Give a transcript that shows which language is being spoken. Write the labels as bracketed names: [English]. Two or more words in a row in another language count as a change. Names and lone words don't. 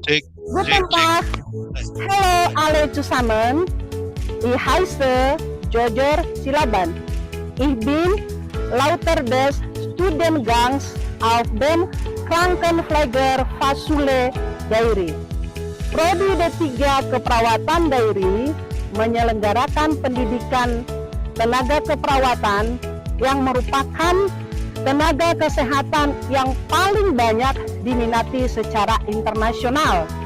[German] Guten Tag, hallo alle zusammen. Ich heiße Jojo Silaban. Ich bin Lauter des Studiengangs auf dem Krankenpflegerfachschule Dairi. [Indonesian] Prodi D3 Keperawatan Dairi menyelenggarakan pendidikan tenaga keperawatan yang merupakan tenaga kesehatan yang paling banyak diminati secara internasional.